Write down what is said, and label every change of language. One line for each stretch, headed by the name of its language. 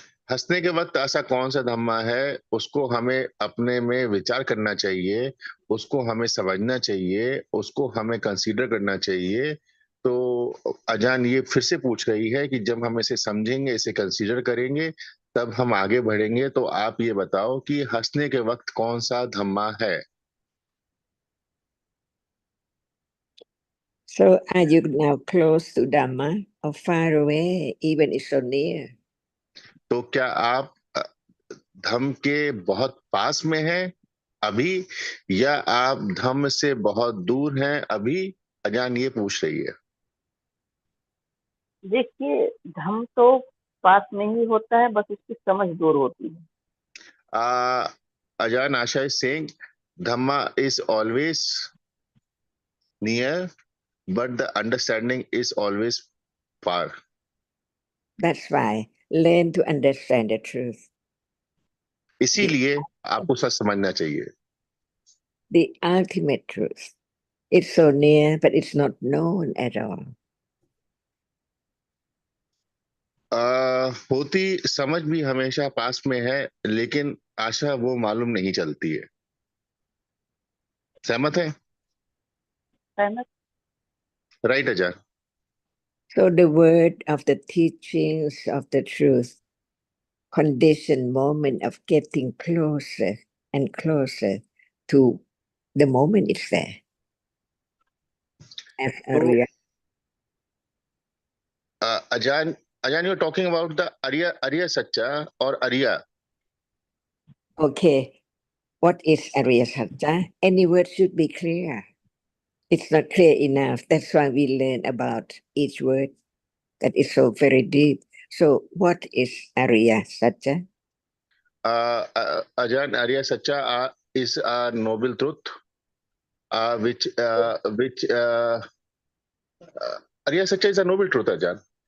Hindi: हंसने के वक्त ऐसा कौन सा धम्मा है, उसको हमें अपने में विचार करना चाहिए, उसको हमें समझना चाहिए, उसको हमें कंसीडर करना चाहिए। तो अजान ये फिर से पूछ रही है कि जब हम इसे समझेंगे, इसे कंसीडर करेंगे, तब हम आगे बढ़ेंगे। तो आप ये बताओ कि हंसने के वक्त कौन सा धम्मा है।
English: So are you now close to Dhamma or far away, even it's so near?
Hindi: तो क्या आप धम्म के बहुत पास में हैं अभी, या आप धम्म से बहुत दूर हैं अभी? अजान ये पूछ रही है। देखिए, धम्म तो पास में ही होता है, बस उसकी समझ दूर होती है।
English: Ajan Asha is saying Dhamma is always near, but the understanding is always far. That's why learn to understand the truth.
Hindi: इसीलिए आपको सच समझना चाहिए।
English: The ultimate truth. It's so near, but it's not known at all.
Hindi: होती समझ भी हमेशा पास में है, लेकिन आशा वो मालूम नहीं चलती है। सहमत है? सहमत।
English: Right Ajahn. So the word of the teachings of the truth, conditioned moment of getting closer and closer to the moment it's there. As
Hindi: तो
English: earlier. Ajahn, Ajahn you talking about the Arya, Arya Sacha और Arya. Okay, what is Arya Satya? Any word should be clear. It's not clear enough. That's why we learn about each word that is so very deep. So what is Arya Satya? Ajan, Arya Sacha is a noble truth, which Arya Sacha is a noble truth, Ajan.